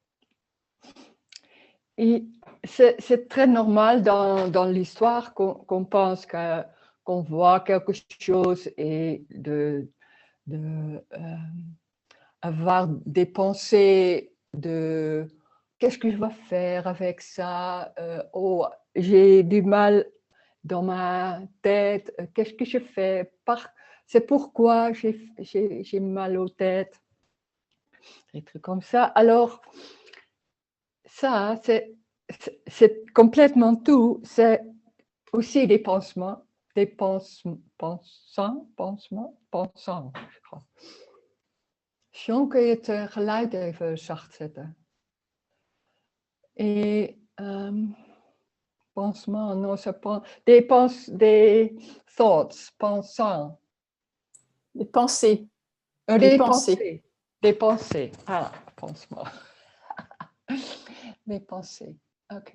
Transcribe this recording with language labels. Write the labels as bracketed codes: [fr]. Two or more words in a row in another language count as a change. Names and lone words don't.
[fr] Et c'est très normal dans l'histoire qu'on pense qu'on voit quelque chose et avoir des pensées de qu'est-ce que je vais faire avec ça, oh, j'ai du mal dans ma tête, qu'est-ce que je fais, c'est pourquoi j'ai mal aux têtes, des trucs comme ça. Alors, ça, c'est complètement tout, c'est aussi des pansements, je crois. [nl] Sean, kun je het geluid even zacht zetten? [fr] Et pansement, non, ça pense, des thoughts, pensants. Des pensées. Des pensées. Des pensées. Ah, pansement. Des pensées. OK.